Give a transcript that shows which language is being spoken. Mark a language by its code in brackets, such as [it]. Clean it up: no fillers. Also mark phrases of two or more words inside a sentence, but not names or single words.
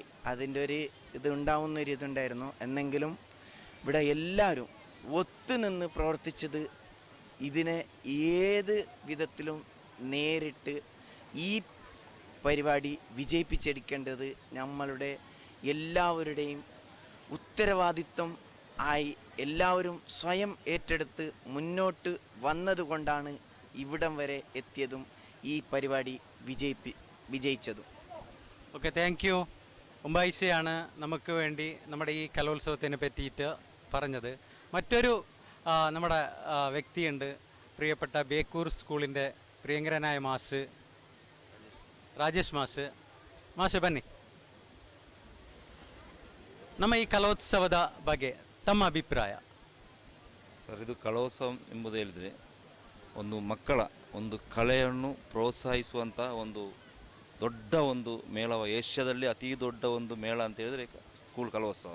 [ml] അതിൻ്റെ ഒരു ഇതുണ്ടാവുന്നൊരു ഇതുണ്ടായിരുന്നു. എന്നെങ്കിലും ഇവിടെ എല്ലാവരും ഒത്തുനിന്ന് പ്രവർത്തിച്ചത് ഇതിനെ ഏത് വിധത്തിലും നേരിട്ട് ഈ പരിപാടി വിജയിപ്പിച്ചെടുക്കേണ്ടത് നമ്മളുടെ എല്ലാവരുടെയും ഉത്തരവാദിത്വം ആയി എല്ലാവരും സ്വയം ഏറ്റെടുത്ത് മുന്നോട്ട് വന്നതുകൊണ്ടാണ് ഇവിടം വരെ എത്തിയതും ഈ പരിപാടി വിജയിച്ചതും. [en] Okay, thank you. [ml] ഉമ്പായിഷയാണ് നമുക്ക് വേണ്ടി നമ്മുടെ ഈ കലോത്സവത്തിനെ പറ്റിയിട്ട് പറഞ്ഞത്. മറ്റൊരു നമ്മുടെ വ്യക്തിയുണ്ട്, പ്രിയപ്പെട്ട ബേക്കൂർ സ്കൂളിൻ്റെ പ്രിയങ്കരനായ മാഷ് [kn] ರಾಜೇಶ್ ಮಾಷೆ ಬನ್ನಿ. ನಮ್ಮ ಈ ಕಲೋತ್ಸವದ ಬಗ್ಗೆ ತಮ್ಮ ಅಭಿಪ್ರಾಯ ಸರ್? ಇದು ಕಲೋತ್ಸವ ಎಂಬುದು ಹೇಳಿದರೆ ಒಂದು ಮಕ್ಕಳ ಒಂದು ಕಲೆಯನ್ನು ಪ್ರೋತ್ಸಾಹಿಸುವಂಥ ಒಂದು ದೊಡ್ಡ ಒಂದು ಮೇಳವ, ಏಷ್ಯಾದಲ್ಲಿ ಅತಿ ದೊಡ್ಡ ಒಂದು ಮೇಳ ಅಂತ ಹೇಳಿದರೆ ಸ್ಕೂಲ್ ಕಲೋತ್ಸವ.